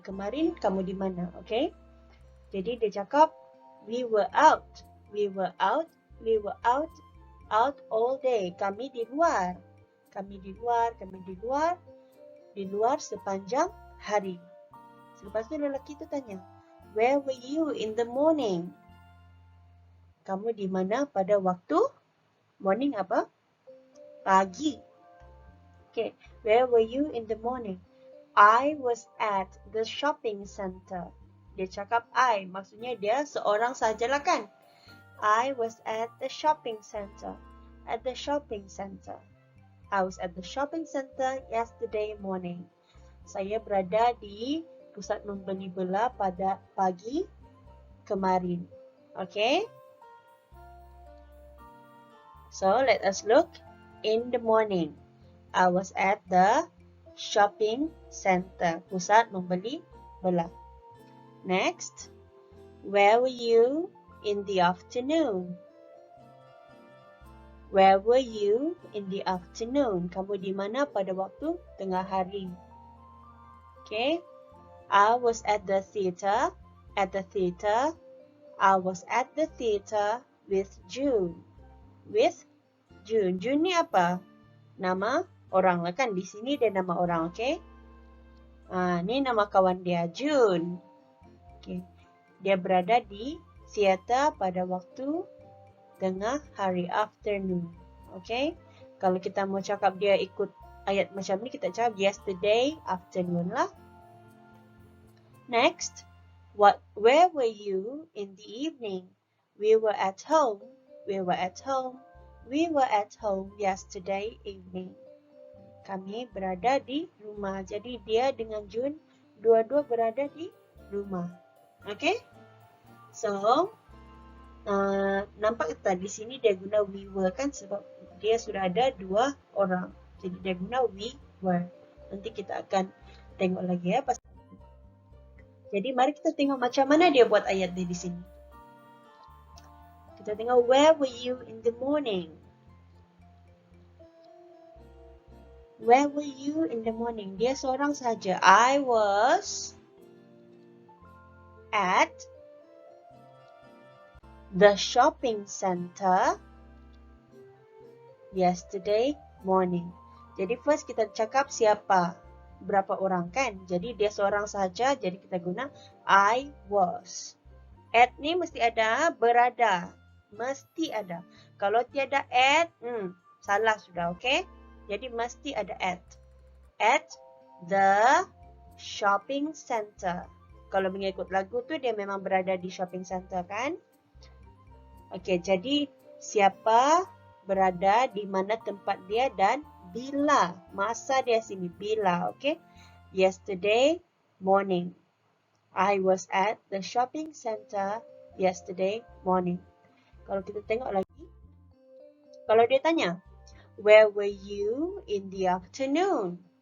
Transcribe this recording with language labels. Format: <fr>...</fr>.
<ms>Kemarin kamu di mana? Okay. Jadi dia cakap,</ms> <en>we were out. We were out. We were out all day.</en> <ms>Kami di luar. Kami di luar. Kami di luar. Di luar sepanjang hari. Lepas tu lelaki tu tanya,</ms> <en>where were you in the morning?</en> <ms>Kamu di mana pada waktu morning apa? Pagi.</ms> <en>Okay, where were you in the morning? I was at the shopping center.</en> <ms>Dia cakap I, maksudnya dia seorang sajalah kan?</ms> <en>I was at the shopping center. At the shopping center. I was at the shopping center yesterday morning.</en> <ms>Saya berada di pusat membeli bela pada pagi kemarin. Okay?</ms> <en>So, let us look in the morning. I was at the shopping center.</en> <ms>Pusat membeli bela. Next.</ms> <en>Where were you in the afternoon? Where were you in the afternoon?</en> <ms>Kamu di mana pada waktu tengah hari?</ms> <en>Okay? I was at the theater. At the theater. I was at the theater with June. With June.</en> <ms>June ni apa? Nama orang lah kan? Di sini dia nama orang, okay? Ni nama kawan dia, June. Okay. Dia berada di theater pada waktu tengah hari, afternoon. Okay? Kalau kita mau cakap dia ikut ayat macam ni, kita cakap</ms> <en>yesterday afternoon</en> <ms>lah.</ms> <en>Next, where were you in the evening? We were at home. We were at home. We were at home yesterday evening.</en> <ms>Kami berada di rumah. Jadi dia dengan June dua-dua berada di rumah. Okay? So, nampak tak di sini dia guna we were kan sebab dia sudah ada dua orang. Jadi dia guna we were. Nanti kita akan tengok lagi ya. Jadi mari kita tengok macam mana dia buat ayat dia di sini. Kita tengok</ms> <en>where were you in the morning? Where were you in the morning?</en> <ms>Dia seorang saja.</ms> <en>I was at the shopping center yesterday morning.</en> <ms>Jadi first kita cakap siapa? Berapa orang kan? Jadi dia seorang saja, jadi kita guna I was. At ni mesti ada berada. Mesti ada. Kalau tiada at, salah sudah, okay? Jadi mesti ada at.</ms> <en>At the shopping center.</en> <ms>Kalau mengikut lagu tu dia memang berada di shopping center kan? Okay, jadi siapa berada di mana tempat dia dan bila. Masa dia sini bila, okay?</ms> <en>Yesterday morning. I was at the shopping center yesterday morning.</en> <ms>Kalau kita tengok lagi, kalau dia tanya,</ms> <en>where were you in the afternoon?</en>